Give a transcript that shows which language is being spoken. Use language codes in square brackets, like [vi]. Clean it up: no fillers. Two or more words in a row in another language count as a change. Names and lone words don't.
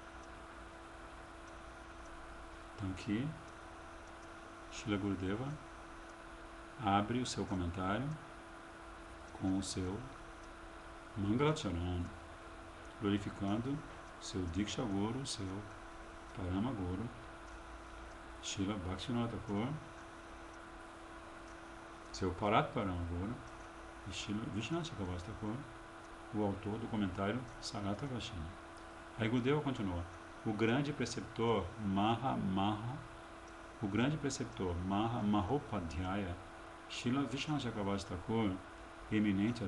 [pt] Então aqui, Srila Gurudeva abre o seu comentário com o seu Mangalacharan, glorificando seu Diksha Guru, seu Parama Guru, Srila Bhaktivinoda Thakur, seu Parat Parama Guru, e Srila Vishwanath Chakravarti Thakur, o autor do comentário Sarata Vashina. Aí Gurudeva continua: o grande preceptor Mahopadhyaya Srila Vishwanath Chakravarti Thakur, eminente